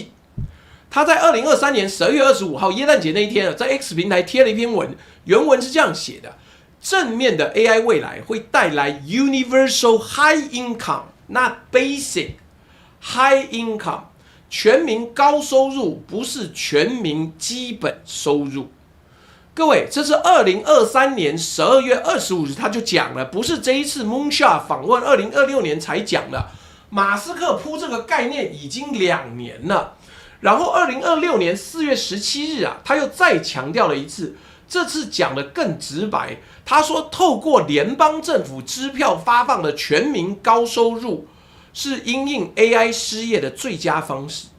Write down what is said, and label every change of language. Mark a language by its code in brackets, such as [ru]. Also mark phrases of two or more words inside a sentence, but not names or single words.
[zh] 他在2023年12月25號耶誕節那一天在 X 平台貼了一篇文，原文是這樣寫的：正面的 AI 未來會帶來 [en] Universal High Income，not Basic High Income， [zh] 全民高收入，不是全民基本收入。各位，這是2023年12月25日他就講了，不是這一次 Moonshot 訪問2026年才講的。馬斯克鋪這個概念已經2年了。然後2026年4月17日啊，他又再強調了一次，這次講得更直白。他說，透過聯邦政府支票發放的全民高收入，是因應 AI 失業的最佳方式。